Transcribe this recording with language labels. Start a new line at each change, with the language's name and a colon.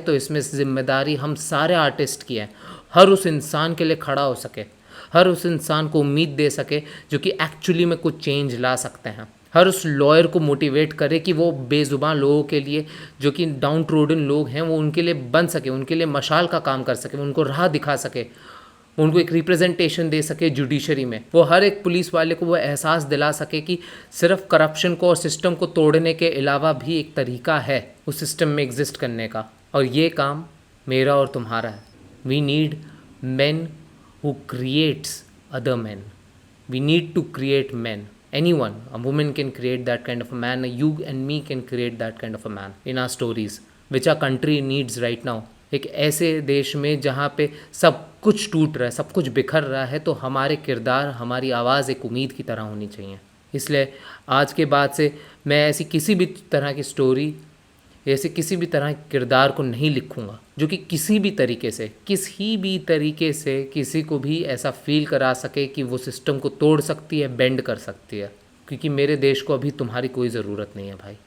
Hindi: तो इसमें जिम्मेदारी हम सारे आर्टिस्ट की है, हर उस इंसान के लिए खड़ा हो सके, हर उस इंसान को उम्मीद दे सके जो कि एक्चुअली में कुछ चेंज ला सकते हैं, हर उस लॉयर को मोटिवेट करे कि वो बेजुबान लोगों के लिए, जो कि डाउन ट्रोडन लोग हैं, वो उनके लिए बन सके, उनके लिए मशाल का काम कर सके, उनको राह दिखा सके, उनको एक रिप्रेजेंटेशन दे सके जुडिशरी में। वो हर एक पुलिस वाले को वो एहसास दिला सके कि सिर्फ करप्शन को और सिस्टम को तोड़ने के अलावा भी एक तरीका है उस सिस्टम में एग्जिस्ट करने का। और ये काम मेरा और तुम्हारा है।
English: We need men who creates other men. We need to create men. Anyone, a woman can create that kind of a man. You and me can create that kind of a man in our stories, which our country needs right now.
Hindi: एक ऐसे देश में जहाँ पे सब कुछ टूट रहा है, सब कुछ बिखर रहा है, तो हमारे किरदार, हमारी आवाज़ एक उम्मीद की तरह होनी चाहिए। इसलिए आज के बाद से मैं ऐसी किसी भी तरह की स्टोरी, ऐसे किसी भी तरह के किरदार को नहीं लिखूंगा जो कि किसी भी तरीके से किसी को भी ऐसा फील करा सके कि वो सिस्टम को तोड़ सकती है, बेंड कर सकती है, क्योंकि मेरे देश को अभी तुम्हारी कोई ज़रूरत नहीं है भाई।